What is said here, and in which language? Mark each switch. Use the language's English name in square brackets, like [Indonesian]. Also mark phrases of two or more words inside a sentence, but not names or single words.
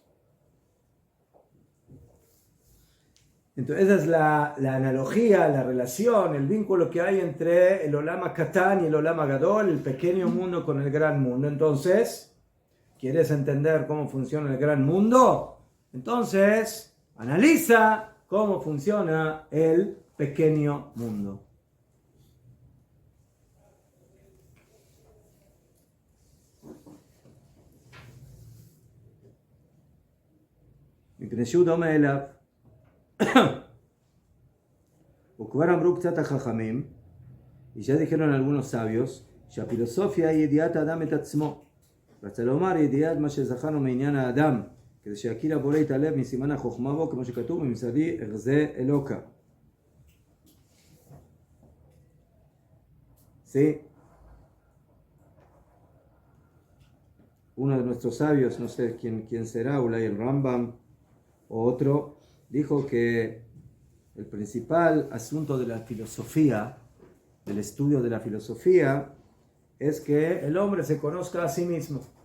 [Spanish] Entonces esa es la analogía, la relación, el vínculo que hay entre el [Hebrew] עולם הקטן [Spanish] y el [Hebrew] עולם הגדול, [Spanish] el pequeño mundo con el gran mundo. Entonces, ¿quieres entender cómo funciona el gran mundo? Entonces, analiza cómo funciona el pequeño mundo. [Hebrew] מפני שהוא דומה אליו. וכבר אמרו קצת החכמים, [Spanish] ya dijeron algunos sabios, [Hebrew] שהפילוסופיה היא ידיעת האדם את עצמו. רצה לומר ידיעת מה שזכרנו מעניין האדם, כדי שיכיר הבורא את הלב מסימן החוכמה בו, כמו שכתוב ממסדי ארזה אלוקה. [Spanish] ¿Sí? Uno de nuestros sabios, no sé quién será, Ulay el Rambam o otro, dijo que el principal asunto de la filosofía, del estudio de la filosofía, es que el hombre se conozca a sí mismo,